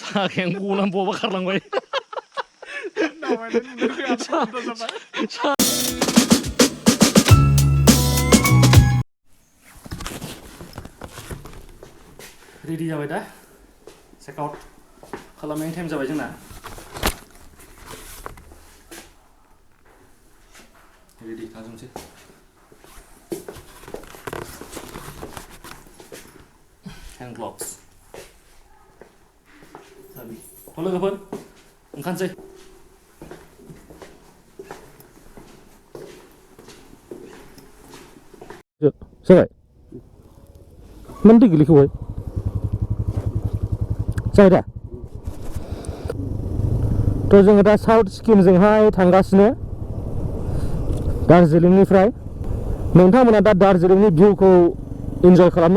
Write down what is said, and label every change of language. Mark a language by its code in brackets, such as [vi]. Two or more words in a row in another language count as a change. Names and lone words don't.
[brx] सा खें गुलाम बबा खारलांबाय रेडि जाबाय दा [en] check out [brx] खालामनायनि टाइम जाबाय जोंना रेडि खालामसै [en] hand gloves [brx] sabi लोगोफोर ओंखारसै जाबाय मानो दै गोलैखोबाय जाबाय दा थ' जोङो दा साउथ सिक्किमजोंहाय थांगासिनो दार्जिलिंनिफ्राय नोंथांमोना दा दार्जिलिंनि भिउखौ इन्जय खालामनो